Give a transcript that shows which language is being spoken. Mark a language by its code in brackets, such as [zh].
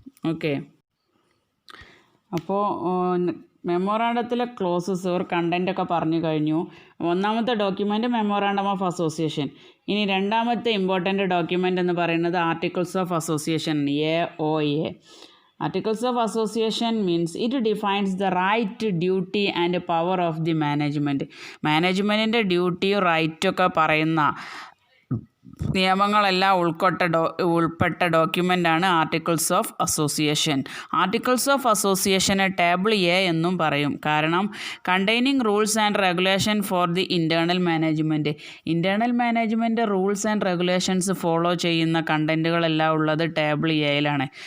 [ml] Okay, അപ്പോൾ മെമ്മോറാണ്ടത്തിലെ closes or കണ്ടൻറ്റൊക്കെ പറഞ്ഞു കഴിഞ്ഞു. ഒന്നാമത്തെ ഡോക്യുമെൻ്റ് മെമ്മോറാണ്ടം ഓഫ് അസോസിയേഷൻ. ഇനി രണ്ടാമത്തെ ഇമ്പോർട്ടൻ്റ് ഡോക്യുമെൻ്റ് എന്ന് പറയുന്നത് articles of association, AOA. [en] Articles of Association means it defines the right, duty and power of the management. [ml] മാനേജ്മെൻറ്റിൻ്റെ ഡ്യൂട്ടിയും റൈറ്റൊക്കെ പറയുന്ന നിയമങ്ങളെല്ലാം ഉൾപ്പെട്ട ഡോക്യുമെൻ്റാണ് articles of association. Articles of അസോസിയേഷനെ table A എന്നും പറയും. കാരണം [en] containing rules and regulation for the internal management rules and regulations [ml] follow ചെയ്യുന്ന കണ്ടൻറ്റുകളെല്ലാം ഉള്ളത് table Aയിലാണ്.